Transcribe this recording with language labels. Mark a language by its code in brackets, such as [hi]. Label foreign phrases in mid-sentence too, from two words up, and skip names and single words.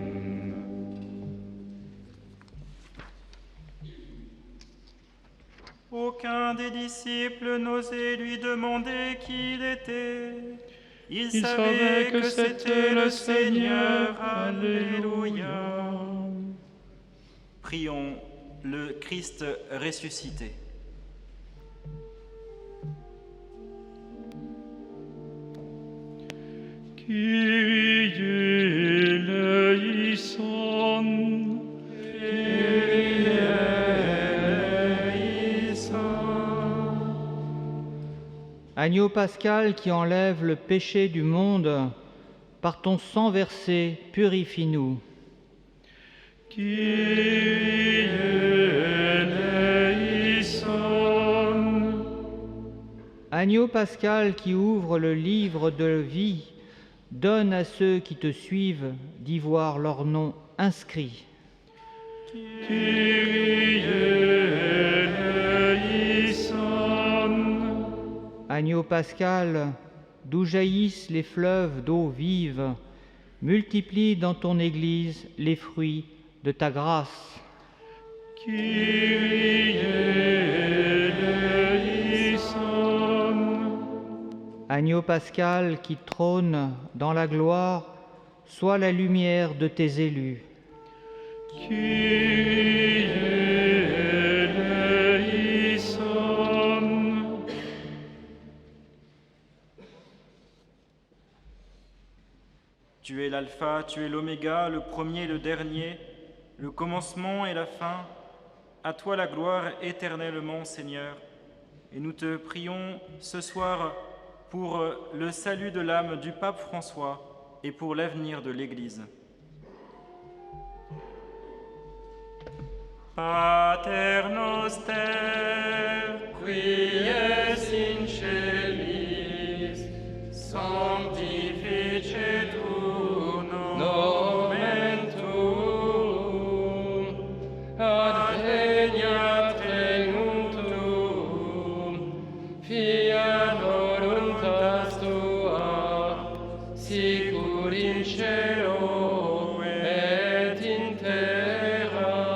[fr] Aucun des disciples n'osait lui demander qui il était. Il savait que c'était le Seigneur. Alléluia. Prions le Christ ressuscité. [el] Κύριε ελέησον, Κύριε ελέησον. [fr] Agneau pascal qui enlève le péché du monde, par ton sang versé, purifie-nous. [el] Κύριε ελέησον. [fr] Agneau pascal qui ouvre le livre de vie, donne à ceux qui te suivent d'y voir leur nom inscrit. [el] Κύριε ελέησον. [fr] Agneau pascal, d'où jaillissent les fleuves d'eau vive, multiplie dans ton Église les fruits de ta grâce. [el] Κύριε ελέησον. [fr] Agneau pascal qui trône dans la gloire, sois la lumière de tes élus. [el] Κύριε ελέησον. [fr] Tu es l'alpha, tu es l'oméga, le premier et le dernier, le commencement et la fin. À toi la gloire éternellement, Seigneur. Et nous te prions ce soir pour le salut de l'âme du pape François et pour l'avenir de l'Église. [la] Pater noster, qui es in celis, sanctificetur nomen tuum, adveniat regnum tuum, fiat voluntas tua, sicur in cielo et in terra.